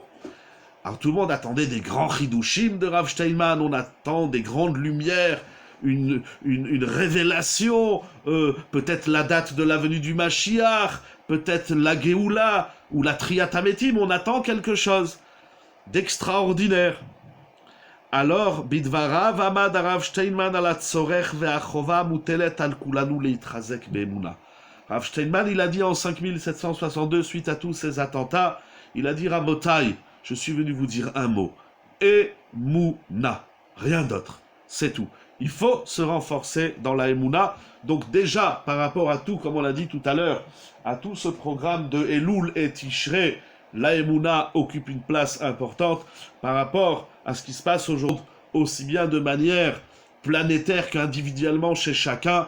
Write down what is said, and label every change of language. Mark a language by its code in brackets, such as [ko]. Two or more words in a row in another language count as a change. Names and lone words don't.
[fr] Alors tout le monde attendait des grands chidushim de Rav Steinman, on attend des grandes lumières, une révélation, peut-être la date de la venue du Mashiach, peut-être la Géoula ou la [he] תחיית המתים, [fr] on attend quelque chose d'extraordinaire. Alors, [he] בדבריו עמד רב שטיינמן על הצורך והחובה מוטלת על כולנו להתחזק באמונה. [fr] Rav Steinman, il a dit en 5762, suite à tous ces attentats, il a dit Rabotai, je suis venu vous dire un mot. Emuna. Rien d'autre. C'est tout. Il faut se renforcer dans la Emuna. Donc déjà, par rapport à tout, comme on l'a dit tout à l'heure, à tout ce programme de Elul et Tishrei, la Emuna occupe une place importante par rapport à ce qui se passe aujourd'hui, aussi bien de manière planétaire qu'individuellement chez chacun.